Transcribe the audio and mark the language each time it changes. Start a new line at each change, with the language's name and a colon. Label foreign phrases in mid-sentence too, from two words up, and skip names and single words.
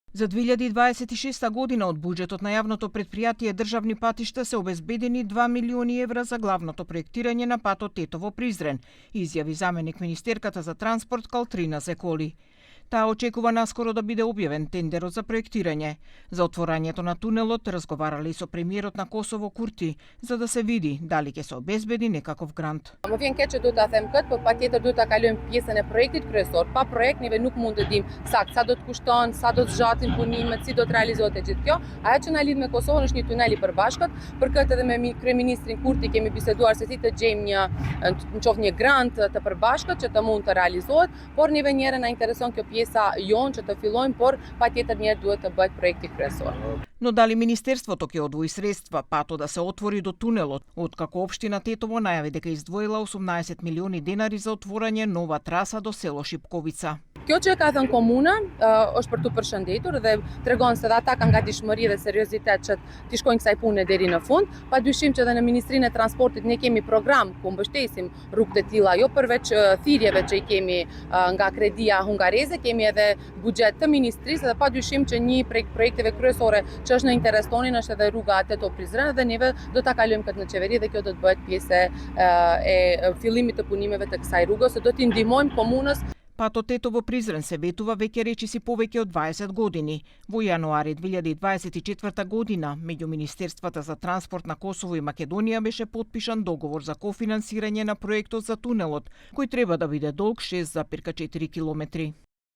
Macedonian: За 2026 година од буџетот на јавното претпријатие Државни патишта се обезбедени 2 милиони евра за главното проектирање на патот Тетово-Призрен, изјави заменик министерката за транспорт Калтрина Зеколи. Таа очекува наскоро да биде објавен тендерот за проектирање. За отворањето на тунелот разговарале и со премиерот на Косово Курти, за да се види дали ќе се обезбеди некаков грант.
Albanian: Më vjen keq që duhet ta them këtë, por patjetër duhet ta kalojmë pjesën e projektit kryesor. Pa projekt neve nuk mund të dimë sakt sa do të kushton, sa do të zgjatin punimet, si do të realizohet e gjithë kjo. Ajo që na lidh me Kosovën është një tunel i përbashkët. Për këtë edhe me kryeministrin Kurti kemi biseduar se si të gjejmë një grant të përbashkët që të mund të realizohet, por neve njëherë na intereson kjo pjesa jon që të fillojmë, por patjetër njëherë duhet të bëhet projekti kryesor.
Macedonian: Но дали Министерството ќе одвои средства патот да се отвори до тунелот, откако општина Тетово најави дека издвоила 18 милиони денари за отворање нова траса до село Шипковица.
Albanian: Kjo që ka thënë komuna është për tu përshëndetur dhe tregon se ata kanë gatishmëri dhe seriozitet që të shkojnë kësaj pune deri në fund. Padyshim që edhe në Ministrinë e Transportit ne kemi program ku mbështesim rrugët e tilla, jo përveç thirrjeve që i kemi nga kredia hungareze, kemi edhe buxhet të ministrisë dhe padyshim që një prej projekteve kryesore që është në interes tonin është edhe rruga Tetovo-Prizren dhe neve do ta kalojmë këtë në qeveri dhe kjo do të bëhet pjesë e fillimit të punimeve të kësaj rruge, se do t'i ndihmojmë komunës.
Macedonian: Патот Тетово-Призрен се ветува веќе речиси повеќе од 20 години. Во јануари 2024 година, меѓу Министерствата за транспорт на Косово и Македонија беше потпишан договор за кофинансирање на проектот за тунелот, кој треба да биде долг 6,4 километри.